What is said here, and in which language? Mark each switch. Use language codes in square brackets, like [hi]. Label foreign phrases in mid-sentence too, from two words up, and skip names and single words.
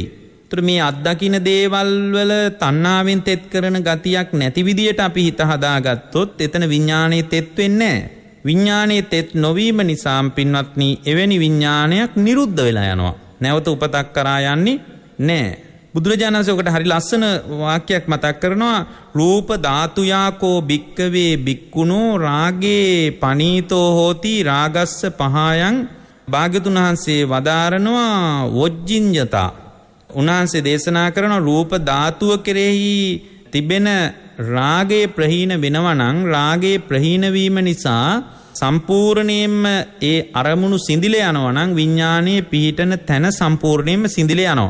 [si] එතකොට මේ අත්දකින දේවල් වල තණ්හාවෙන් තෙත් කරන ගතියක් නැති විදියට අපි හිත හදාගත්තොත් එතන විඥානයේ තෙත් වෙන්නේ නැහැ. විඥානයේ තෙත් නොවීම නිසා පින්වත්නි එවැනි විඥානයක් නිරුද්ධ වෙලා යනවා. නැවත උපතක් කරා යන්නේ නැහැ. බුදුරජාණන් වහන්සේ ඔකට හරි ලස්සන වාක්‍යයක් මතක් කරනවා. [pi] රූප ධාතුයාකෝ භික්කවේ භික්ඛුනෝ රාගේ පනීතෝ හෝති රාගස්ස පහයන්. [si] භාග්‍යතුන් වහන්සේ වදාරනවා වොජ්ජිඤ්ඤතා. උන්වහන්සේ දේශනා කරන රූප ධාතුව කෙරෙහි තිබෙන රාගයේ ප්‍රහීන වෙනවා නම් රාගයේ ප්‍රහීන වීම නිසා සම්පූර්ණයෙන්ම ඒ අරමුණු සිඳිල යනවා නම් විඥානයේ පිහිටන තැන සම්පූර්ණයෙන්ම සිඳිල යනවා.